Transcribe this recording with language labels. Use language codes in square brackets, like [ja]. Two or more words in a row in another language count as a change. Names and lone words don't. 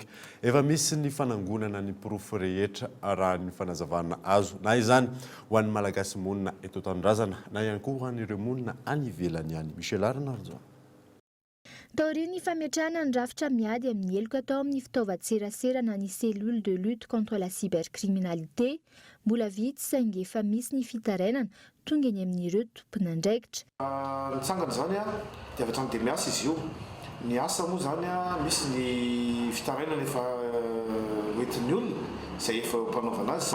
[mg] Efa misy ny fanangonana ny porofo rehetra raha ny fanazavana azo na izany ho an'ny malagasy monina eto Tanindrazana na ihany koa ho an'ireo monina any ivelany any. Michel Arnaud. Taorian'ny fametrahana ny rafitra miady amin'ny eloka atao amin'ny fitaovan-tserasera na ny [fr] cellule de lutte contre la cybercriminalité [mg] mbola vitsy saingy efa misy ny fitarainana tonga eny amin'ireo tompon'andraikitra. Nitsangana zany dia avy hatrany dia miasa izy io. Ny asa moa zany misy ny fitarainana efa hoentin'ny olona izay efa mpanaovana azy.